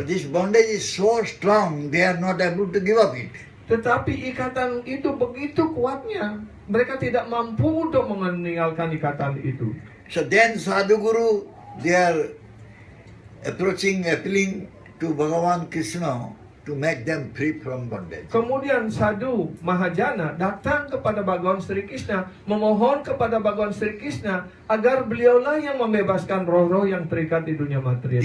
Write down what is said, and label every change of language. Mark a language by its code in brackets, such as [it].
[en] But this bondage is so strong, they are not able to give up it. [id] Tetapi ikatan itu begitu kuatnya, mereka tidak mampu untuk meninggalkan ikatan itu. [en] So then Sadhu Guru, they are appealing to Bhagavan Krishna to make them free from bondage. [id] Kemudian Sadhu Mahajana datang kepada Bhagawan Sri Krishna, memohon kepada Bhagawan Sri Krishna agar beliaulah yang membebaskan roh-roh yang terikat di dunia material.